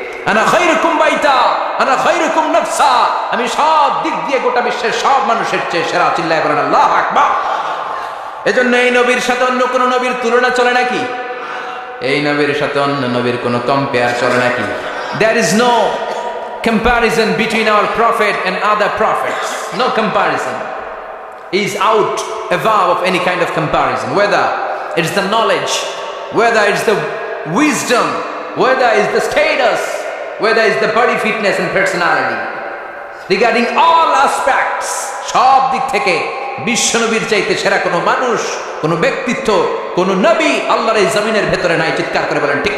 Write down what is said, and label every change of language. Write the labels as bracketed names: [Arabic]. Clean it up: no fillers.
[Arabic] আনা খায়রুকুম বাইতা আনা খায়রুকুম নাফসা, [Bangla] আমি সব দিক দিয়ে গোটা বিশ্বের সব মানুষের চেয়ে সেরা। চিল্লায় বলেন আল্লাহু আকবার। এজন্য এই নবীর সাথে অন্য কোন নবীর তুলনা চলে নাকি? এই নবীর সাথে অন্য নবীর কোন কম্পেয়ার চলে নাকি? [English] There is no comparison between our prophet and other prophets. No comparison. He is out above of any kind of comparison, whether it's the knowledge, whether it's the wisdom, whether it's the status, whether it's the body fitness and personality. Regarding all aspects, [Bangla] সব দিক থেকে বিশ্ব নবীর চাইতে সেরা কোনো মানুষ, কোনো ব্যক্তিত্ব, কোনো নবী আল্লাহর এই জমিনের ভেতরে নাই। চিৎকার করে বলেন ঠিক।